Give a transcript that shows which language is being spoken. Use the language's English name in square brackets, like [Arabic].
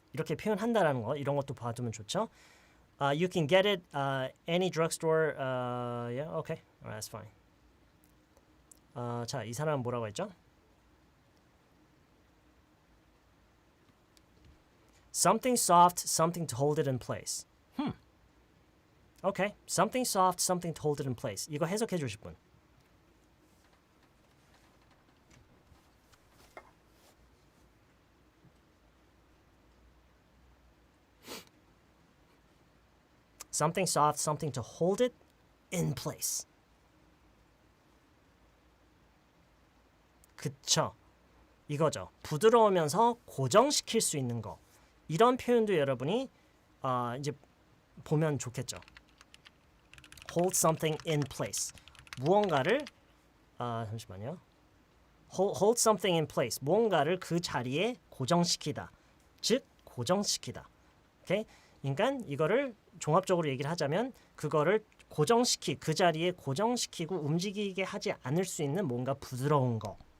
[Korean] 이렇게 표현한다라는 거. 이런 것도 봐두면 좋죠. [English] You can get it any drugstore. Yeah, okay. Alright, that's fine. [Korean] 자, 이 사람은 뭐라고 했죠? [English] Something soft, something to hold it in place. Okay. Something soft, something to hold it in place. [Korean] 이거 해석해 주실 분. [English] Something soft, something to hold it in place. [Korean] 그쵸. 이거죠. 부드러우면서 고정시킬 수 있는 거. 이런 표현도 여러분이 이제 보면 좋겠죠. [English] Hold something in place. [Korean] 무언가를 잠시만요. [English] Hold something in place. [Korean] 무언가를 그 자리에 고정시키다. 즉 고정시키다. 오케이? 그러니까 이거를 종합적으로 얘기를 하자면 그거를 그 자리에 고정시키고 움직이게 하지 않을 수 있는 뭔가 부드러운 거.